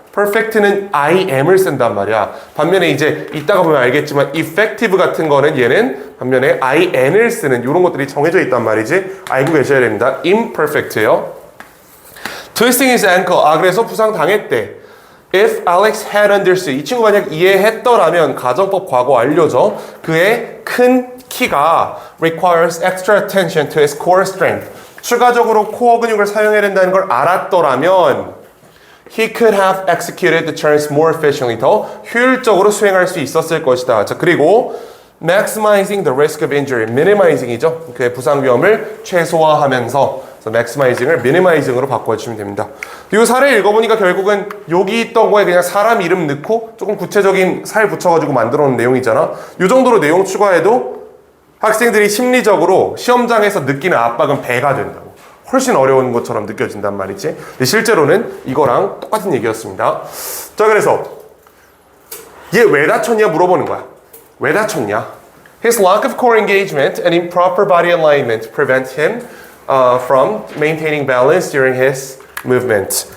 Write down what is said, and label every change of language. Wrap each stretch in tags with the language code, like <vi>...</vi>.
<ko>perfect는 I am을 쓴단 말이야. 반면에 이제 이따가 보면 알겠지만 effective 같은 거는 얘는 반면에 I n을 쓰는 이런 것들이 정해져 있단 말이지. 알고 계셔야 됩니다. imperfect예요.</ko> <en>Twisting his ankle.</en> <ko>그래서 부상 당했대.</ko> <en>If Alex had understood.</en> <ko>이 친구 만약 이해했더라면 가정법 과거 완료죠. 그의 큰 키가</ko> <en>requires extra attention to his core strength.</en> <ko>추가적으로 코어 근육을 사용해야 된다는 걸 알았더라면</ko> <en>he could have executed the turns more efficiently.</en> <ko>더 효율적으로 수행할 수 있었을 것이다. 자, 그리고</ko> <en>maximizing the risk of injury.</en> <ko>minimizing이죠. 그의 부상 위험을 최소화하면서 maximizing을 minimizing으로 바꿔주시면 됩니다. 그리고 사례 읽어보니까 결국은 여기 있던 거에 그냥 사람 이름 넣고 조금 구체적인 살 붙여가지고 만들어 놓은 내용이잖아. 이 정도로 내용 추가해도 학생들이 심리적으로 시험장에서 느끼는 압박은 배가 된다고. 훨씬 어려운 것처럼 느껴진단 말이지. 근데 실제로는 이거랑 똑같은 얘기였습니다. 자, 그래서 얘 왜 다쳤냐 물어보는 거야. 왜 다쳤냐?</ko> <en>His lack of core engagement and improper body alignment prevent him from maintaining balance during his movement.</en>